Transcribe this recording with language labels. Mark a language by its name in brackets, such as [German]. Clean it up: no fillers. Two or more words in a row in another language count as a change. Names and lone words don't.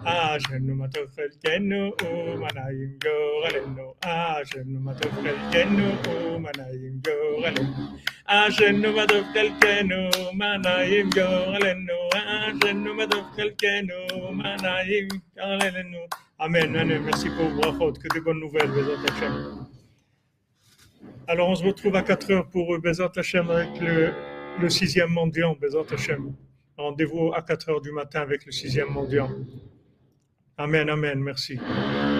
[Hebrew] אשרנו מה טוב חלקנו ומה נעים גורלנו, אשרנו מה טוב חלקנו ומה נעים גורלנו, אשרנו מה טוב חלקנו ומה נעים גורלנו, אשרנו מה טוב חלקנו ומה נעים גורלנו. [French] Amen, amen, merci pour vos brachot, que des bonnes nouvelles, [Hebrew] בעזרת השם. [French] Alors on se retrouve à 4 heures pour [Hebrew] בעזרת השם [French] avec le 6e mendiant, [Hebrew] בעזרת השם. [French] Rendez-vous à 4 heures du matin avec le 6e mendiant. Amen, amen, merci.